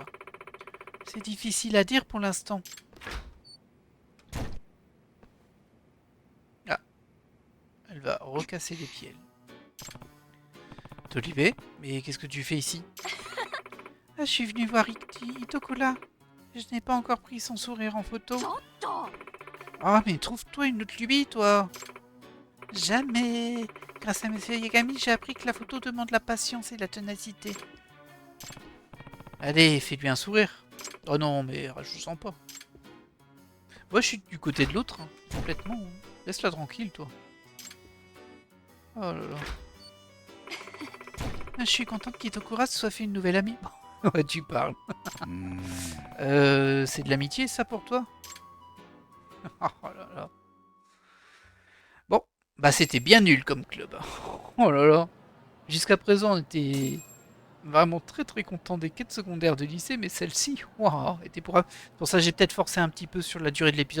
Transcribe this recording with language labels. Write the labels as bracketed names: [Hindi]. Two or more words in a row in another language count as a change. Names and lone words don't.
[French] C'est difficile à dire pour l'instant. Ah, elle va recasser les pieds. Tolibé, mais qu'est-ce que tu fais ici? Ah, je suis venu voir Itokola. Je n'ai pas encore pris son sourire en photo. [Japanese] ちょっと [French] Ah, mais trouve-toi une autre lubie, toi. Jamais. Grâce à Monsieur Yagami, j'ai appris que la photo demande la patience et la ténacité. Allez, fais-lui un sourire. Oh non, mais je le sens pas. Moi, je suis du côté de l'autre, hein, complètement. Hein. Laisse-la tranquille, toi. Oh là là. Je suis contente qu'Itokura se soit fait une nouvelle amie. Ouais, tu parles. うーん C'est de l'amitié, ça, pour toi? Oh là là. Bon, Bah c'était bien nul comme club. Oh là là. Jusqu'à présent, on était vraiment très très content des quêtes secondaires de lycée, mais celle-ci, waouh, était pour ça j'ai peut-être forcé un petit peu sur la durée de l'épisode.